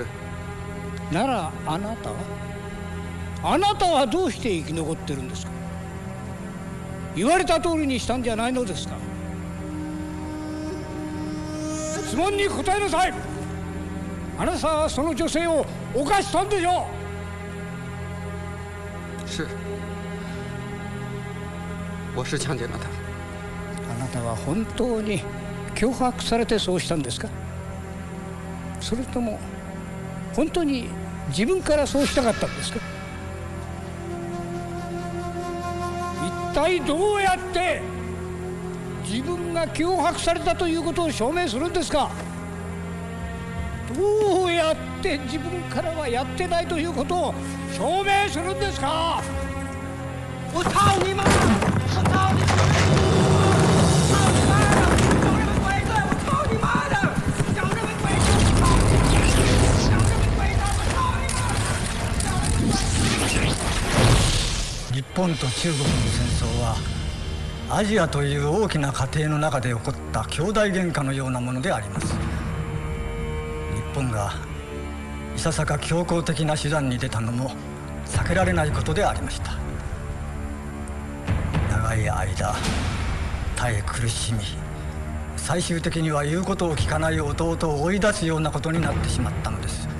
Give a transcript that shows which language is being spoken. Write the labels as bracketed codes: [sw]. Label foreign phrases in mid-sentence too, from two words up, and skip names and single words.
[ja] ならあなたはどうして生き残ってるんですか？言われた通りにしたんじゃないのですか？質問に答えなさい。あなたはその女性を犯したんでしょ [zh] う？ 是，我是强奸了他。 [ja] あなたは本当に脅迫されてそうしたんですか？それとも本当に自分からそうしたかったんですか？一体どうやって自分が脅迫されたということを証明するんですか？どうやって自分からはやってないということを証明するんですか？ [zh] 我操你妈！我操你！操你妈的！找什么鬼罪？我操你妈的！找什么鬼罪？我操你妈的！找什么鬼罪？我操你妈的！ [ja] 日本と中国の戦争はアジアという大きな家庭の中で起こった兄弟喧嘩のようなものであります。日本がいささか強硬的な手段に出たのも避けられないことでありました。長い間耐え苦しみ、最終的には言うことを聞かない弟を追い出すようなことになってしまったのです。